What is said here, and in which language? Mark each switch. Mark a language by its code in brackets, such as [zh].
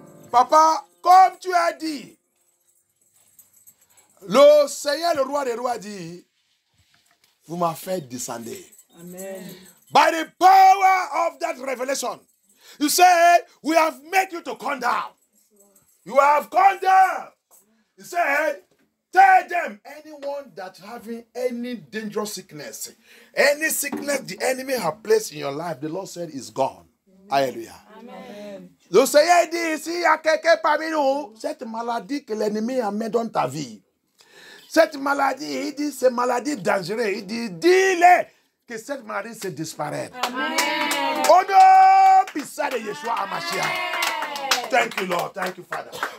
[fr] Papa, comme tu as dit, le Seigneur, le roi des rois, dit, vous m'avez fait descendre. Amen. [en] By the power of that revelation, you said, we have made you to come down. You have come down. He said, tell them, anyone that having any dangerous sickness, any sickness the enemy have placed in your life, the Lord said is gone. Hallelujah. Amen. [fr] Le Seigneur dit, s'il y a quelqu'un parmi nous, cette maladie que l'ennemi a mis dans ta vie, cette maladie, il dit, c'est maladie dangereuse. Il dit, dis-le que cette maladie se disparaître. Amen. Au nom puissant de Yeshua HaMashiach. [en] Thank you, Lord. Thank you, Father.